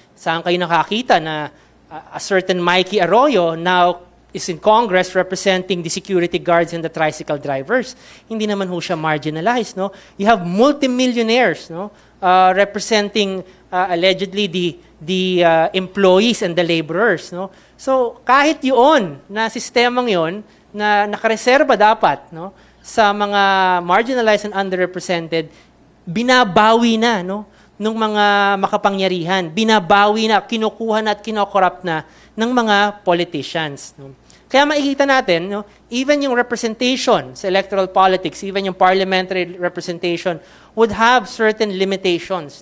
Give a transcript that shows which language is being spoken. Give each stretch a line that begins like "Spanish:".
Filipino: Saan kayo nakakita na
English: a certain Mikey Arroyo now is in Congress representing the security guards and the tricycle drivers?
Filipino: Hindi naman ho siya marginalized,
English: no? You have multimillionaires, representing allegedly the employees and the laborers, no?
Filipino: So kahit yun na sistemang yun na nakareserba dapat, no, sa mga marginalized and underrepresented, binabawi na, no, ng mga makapangyarihan, binabawi na, kinukuha na at kinokorrupt na ng mga politicians. No. Kaya makikita natin, no, even yung representation sa electoral politics, even yung parliamentary representation
English: would have certain limitations.